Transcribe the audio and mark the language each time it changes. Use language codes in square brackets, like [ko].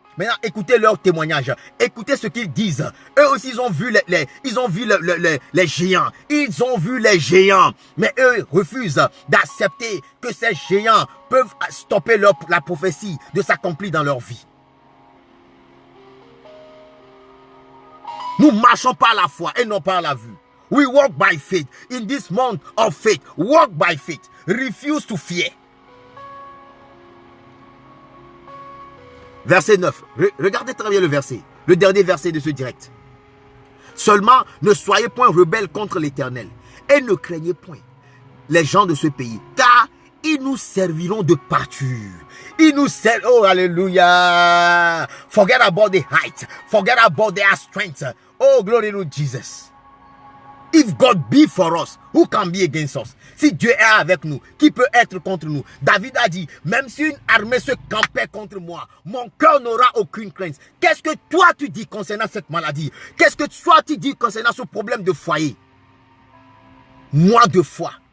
[fr] Maintenant, écoutez leur témoignage. Écoutez ce qu'ils disent. Eux aussi, ils ont vu les géants. Ils ont vu les géants. Mais eux refusent d'accepter que ces géants peuvent stopper la prophétie de s'accomplir dans leur vie. Nous marchons par la foi et non par la vue. [en] We walk by faith. In this month of faith, walk by faith. Refuse to fear. [fr] Verset 9. Regardez très bien le verset. Le dernier verset de ce direct. Seulement, ne soyez point rebelles contre l'Éternel. Et ne craignez point les gens de ce pays. Car ils nous serviront de pâture. Ils nous serviront. Oh, alléluia. [en] Forget about the height. Forget about their strength. Oh, glory to Jesus. If God be for us, who can be against us? [fr] Si Dieu est avec nous, qui peut être contre nous? David a dit, même si une armée se campait contre moi, mon cœur n'aura aucune crainte. Qu'est-ce que toi tu dis concernant cette maladie? Qu'est-ce que toi tu dis concernant ce problème de foyer? Mois de foi.